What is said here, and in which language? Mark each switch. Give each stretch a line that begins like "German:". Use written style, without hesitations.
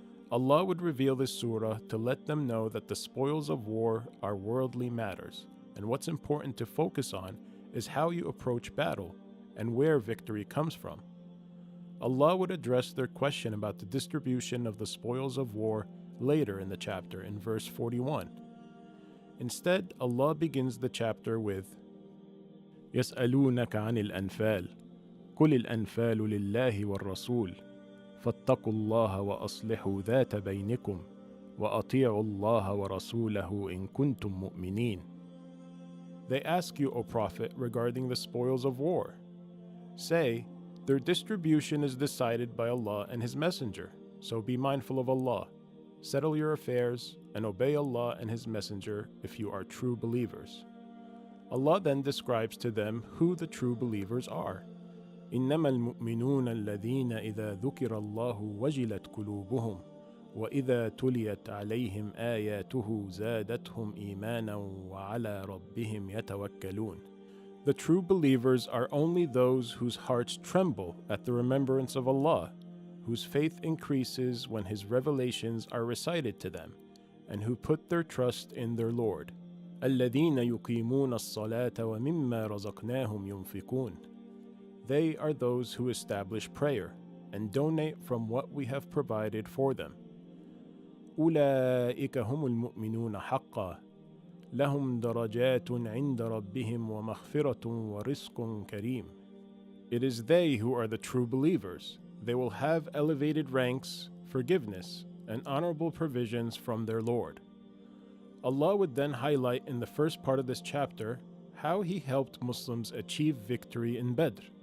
English: Allah would reveal this surah to let them know that the spoils of war are worldly matters, and what's important to focus on is how you approach battle and where victory comes from. Allah would address their question about the distribution of the spoils of war later in the chapter in verse 41. Instead, Allah begins the chapter with
Arabic: يسألونك عن الأنفال قل الأنفال لله والرسول فاتقوا الله وأصلحوا ذات بينكم وأطيعوا الله ورسوله إن كنتم مؤمنين.
English: They ask you, O Prophet, regarding the spoils of war. Say, their distribution is decided by Allah and His Messenger, so be mindful of Allah. Settle your affairs and obey Allah and His Messenger if you are true believers. Allah then describes to them who the true believers are.
Arabic: إنما المؤمنون الذين إذا ذكر الله وجلت قلوبهم وإذا تليت عليهم آياته زادتهم إيمانا وعلى ربهم يتوكلون.
English: The true believers are only those whose hearts tremble at the remembrance of Allah, whose faith increases when His revelations are recited to them, and who put their trust in their Lord.
Arabic: الذين يقيمون الصلاة ومما رزقناهم ينفقون.
English: They are those who establish prayer and donate from what we have provided for them.
Arabic: أولئك هم المؤمنون حقا لهم درجات عند ربهم ومغفرة ورزق كريم.
English: It is they who are the true believers. They will have elevated ranks, forgiveness, and honorable provisions from their Lord. Allah would then highlight in the first part of this chapter how He helped Muslims achieve victory in Badr.